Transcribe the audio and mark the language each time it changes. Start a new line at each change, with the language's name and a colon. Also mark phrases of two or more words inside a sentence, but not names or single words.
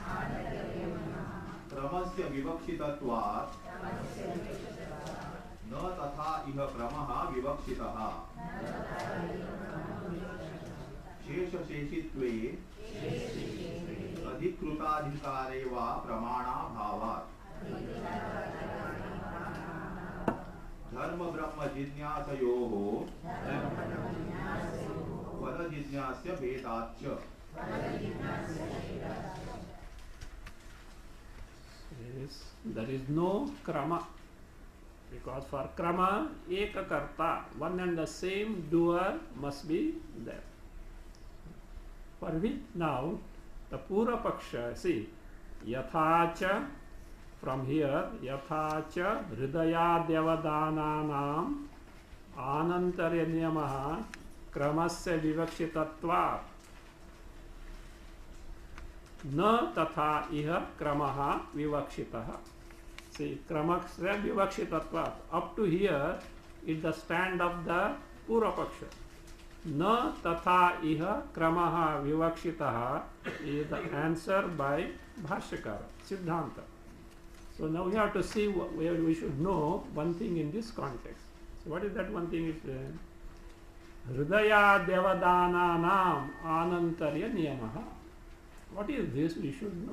Sanskrit: क्रमस्य विवक्षितत्वात् न तथा इह क्रमः विवक्षितः शेषशेषित्वे अधिकृताधिकारे वा प्रमाणाभावात् धर्म ब्रह्म जिज्ञासयोः फल जिज्ञास्य भेदाच्च.
English: There is no krama. Because for krama,
Sanskrit: एक कर्ता,
English: one and the same doer must be there. For which now, the
Sanskrit: पूर्व पक्ष,
English: see, yathacha, from here,
Sanskrit: यथा च हृदयाद्यवदानानाम् आनन्तर्य नियमः क्रमस्य विवक्षितत्व न तथा इह क्रमः विवक्षितः. See, क्रमस्य विवक्षितत्व.
English: Up to here is the stand of the Purapaksha.
Sanskrit: न तथा इह क्रमः विवक्षितः
English: is the answer by Bhashyakara, Siddhanta. So now we have to see where we should know one thing in this context. So what is that one thing?
Sanskrit: Is हृदय देवदान नाम आनन्तर्य नियमः.
English: What is this? We should know.